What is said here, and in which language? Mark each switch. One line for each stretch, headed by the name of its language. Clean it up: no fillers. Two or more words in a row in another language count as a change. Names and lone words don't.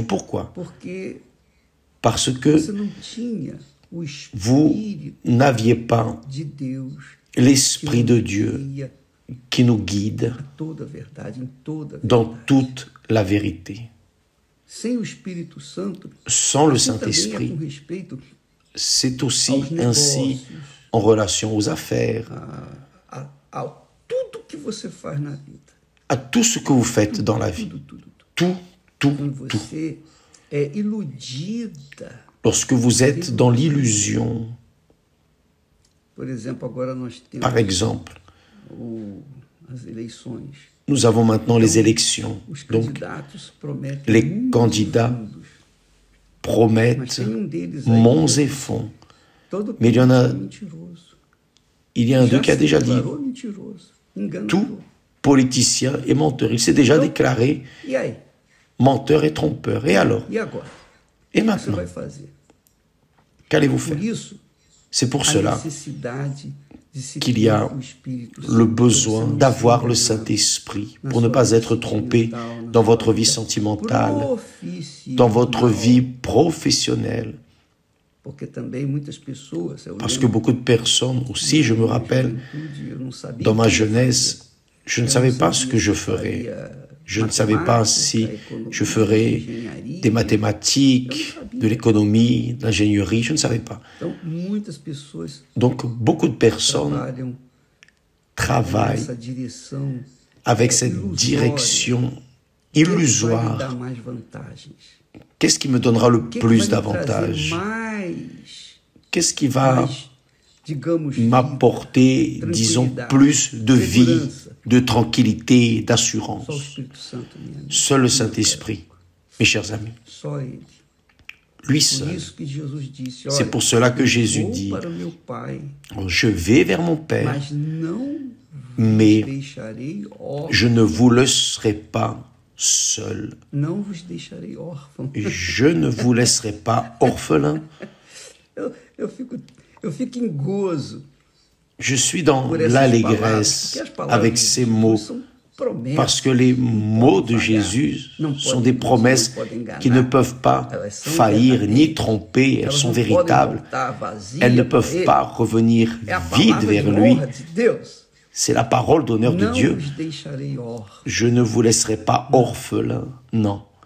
French: Pourquoi?
Portuguese: porque
French: Parce que
Portuguese: você não tinha o
French: vous
Portuguese: Espírito
French: n'aviez pas
Portuguese: de Deus
French: l'Esprit de
Portuguese: que
French: Dieu
Portuguese: guia
French: qui nous guide
Portuguese: a toda a verdade, em toda a
French: dans
Portuguese: verdade.
French: toute la vérité.
Portuguese: Sem o Espírito Santo,
French: Sans le
Portuguese: assim também é
French: Saint-Esprit,
Portuguese: com respeito
French: c'est aussi
Portuguese: aos
French: ainsi
Portuguese: negócios,
French: en relation aux affaires,
Portuguese: a tudo que você faz na vida.
French: à tout ce que vous faites dans la vie.
Portuguese: Tudo.
French: Tout, tout,
Portuguese: Quando
French: tout.
Portuguese: você é iludida.
French: Lorsque vous êtes dans l'illusion,
Portuguese: Por exemplo, agora nós temos
French: par exemple,
Portuguese: as eleições.
French: nous avons maintenant les élections.
Portuguese: Os
French: Donc,
Portuguese: candidatos prometem
French: les
Portuguese: mundos
French: candidats
Portuguese: e fundos. Mas
French: promettent
Portuguese: tem deles aí
French: monts
Portuguese: que
French: et fonds.
Portuguese: todo
French: Mais il y en a-
Portuguese: político é mentiroso.
French: Il y a un d'eux qui a
Portuguese: se
French: déjà dit,
Portuguese: declarou mentiroso, enganador.
French: tout politicien est menteur. Il s'est déjà Donc, déclaré
Portuguese: E aí?
French: menteur et trompeur. Et alors?
Portuguese: E agora?
French: Et
Portuguese: O que você
French: maintenant?
Portuguese: vai fazer?
French: Qu'allez-vous
Portuguese: Por
French: faire?
Portuguese: isso,
French: C'est pour
Portuguese: a
French: cela
Portuguese: necessidade de se
French: qu'il y
Portuguese: ter
French: a
Portuguese: o Espírito
French: le
Portuguese: Santo,
French: besoin
Portuguese: para você não
French: d'avoir
Portuguese: se
French: le
Portuguese: enganar
French: Saint-Esprit
Portuguese: na
French: pour ne
Portuguese: sua
French: pas
Portuguese: vida
French: être trompé
Portuguese: sentimental, na
French: dans
Portuguese: sua
French: votre vie
Portuguese: vida
French: sentimentale,
Portuguese: profissional.
French: dans votre vie professionnelle.
Portuguese: Porque também muitas pessoas, eu
French: Parce que
Portuguese: lembro,
French: beaucoup de personnes aussi, je me
Portuguese: na
French: rappelle,
Portuguese: juventude, eu não sabia
French: dans
Portuguese: o
French: ma
Portuguese: que eu
French: jeunesse, je ne
Portuguese: Eu
French: savais
Portuguese: não
French: pas ce
Portuguese: sabia
French: que je
Portuguese: se
French: ferais.
Portuguese: faria
French: Je ne savais pas si
Portuguese: matemática,
French: je
Portuguese: economia,
French: ferais
Portuguese: engenharia.
French: des mathématiques, de l'économie, de l'ingénierie, je ne savais pas.
Portuguese: Então, muitas pessoas
French: Donc, beaucoup de personnes
Portuguese: trabalham
French: travaillent
Portuguese: nessa direção
French: avec cette
Portuguese: ilusória.
French: direction
Portuguese: O que vai me
French: illusoire.
Portuguese: dar mais vantagens?
French: Qu'est-ce qui me donnera le
Portuguese: O que
French: plus
Portuguese: vai me trazer
French: d'avantages?
Portuguese: mais,
French: Qu'est-ce qui va
Portuguese: digamos, vida,
French: m'apporter, disons,
Portuguese: tranquilidade,
French: plus de vie,
Portuguese: segurança?
French: de tranquillité,
Portuguese: Só o
French: d'assurance?
Portuguese: Espírito Santo, minha amiga.
French: Seul le Saint-Esprit, mes chers amis.
Portuguese: Só Ele.
French: Lui
Portuguese: Por
French: seul.
Portuguese: isso que Jesus disse,
French: C'est
Portuguese: olha,
French: pour cela que
Portuguese: eu
French: Jésus
Portuguese: vou
French: dit,
Portuguese: para o meu Pai,
French: je vais vers mon Père,
Portuguese: mas não
French: mais
Portuguese: vos deixarei órfãos.
French: je ne vous laisserai pas seul.
Portuguese: Não vos deixarei órfãos.
French: Je ne vous laisserai pas orphelin.
Portuguese: Eu fico em gozo
French: Je suis dans
Portuguese: por essas palavras,
French: l'allégresse
Portuguese: porque as palavras
French: avec
Portuguese: de
French: ces
Portuguese: Jesus
French: mots,
Portuguese: são promessas
French: parce que les mots de Jésus sont des promesses qui ne peuvent pas faillir ni tromper, elles sont véritables. Elles ne peuvent pas revenir vides vers lui. C'est la parole d'honneur de Dieu. Je ne vous laisserai pas orphelin, non.